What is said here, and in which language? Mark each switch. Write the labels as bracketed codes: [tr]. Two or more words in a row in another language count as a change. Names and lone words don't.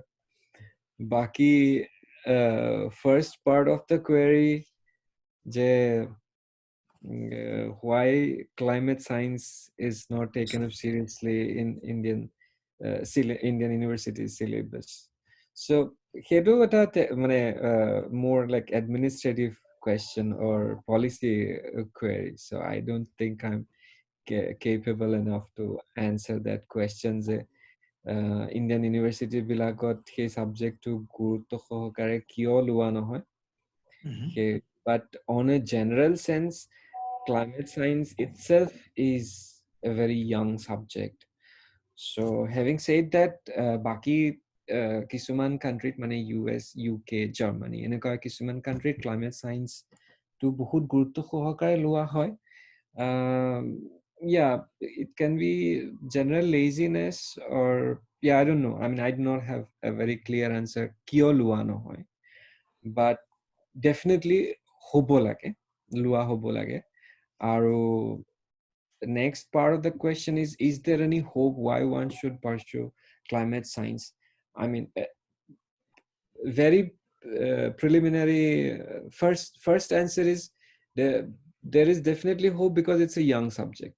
[en] Baki first part of the query, je why climate science is not taken up seriously in Indian university syllabus. So [as] হেদু এটা মানে [en] more like administrative question or policy query. So I don't think I'm capable enough to answer that question. [as] Indian university বিলাকত সেই সাবজেক্টটো গুৰুত্ব সহকাৰে কিয় লোৱা নহয়। [en] But on a general sense, climate science itself is a very young subject. So having said that, [as] বাকী কিছুমান [en] country mane US, UK, Germany [as] এনেকা কিছুমান [en] country climate science [as] টো বহুত গুৰুত্ব সহকাৰে লোৱা হয়, [en] Yeah, it can be general laziness, or yeah, I don't know. I mean, I do not have a very clear answer. [as] কিয় লোৱা নহয়, [en] but definitely [as] হ'ব লাগে, লোৱা হ'ব লাগে. [en] Aru the next part of the question is there any hope why one should pursue climate science? I mean, very preliminary first answer is there is definitely hope because it's a young subject.